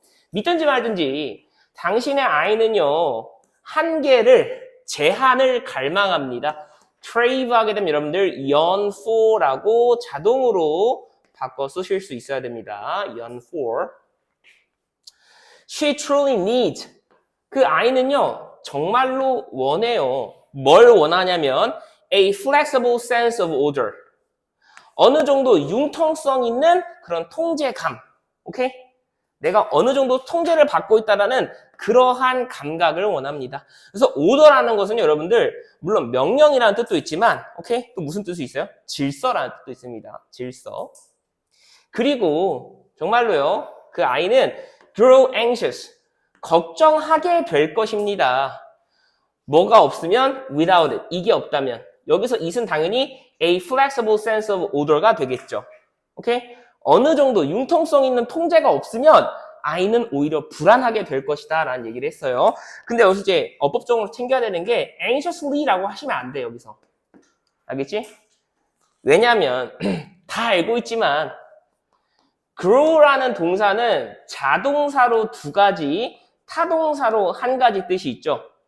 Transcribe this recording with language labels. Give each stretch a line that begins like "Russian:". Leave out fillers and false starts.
Korean: 믿든지 말든지, 당신의 아이는요, 한계를, 제한을 갈망합니다. crave 하게 되면 여러분들
English: yearn for
Korean: 라고 자동으로 바꿔 쓰실 수 있어야 됩니다.
English: yearn for. She truly needs.
Korean: 그 아이는요, 정말로 원해요. 뭘 원하냐면
English: a flexible sense of order.
Korean: 어느 정도 융통성 있는 그런 통제감. 오케이? 내가 어느 정도 통제를 받고 있다라는 그러한 감각을 원합니다. 그래서 오더라는 것은 여러분들 물론 명령이라는 뜻도 있지만 오케이? 또 무슨 뜻이 있어요? 질서라는 뜻도 있습니다. 질서. 그리고 정말로요. 그 아이는
English: grow anxious.
Korean: 걱정하게 될 것입니다. 뭐가 없으면
English: without it.
Korean: 이게 없다면. 여기서 it은 당연히
English: a flexible sense of order
Korean: 가 되겠죠. 오케이? 어느 정도 융통성 있는 통제가 없으면 아이는 오히려 불안하게 될 것이다 라는 얘기를 했어요. 근데 여기서 이제 어법적으로 챙겨야 되는 게 anxiously라고 하시면 안 돼, 여기서. 알겠지? 왜냐하면 다 알고 있지만 grow라는 동사는 자동사로 2가지, 타동사로 1가지 뜻이 있죠.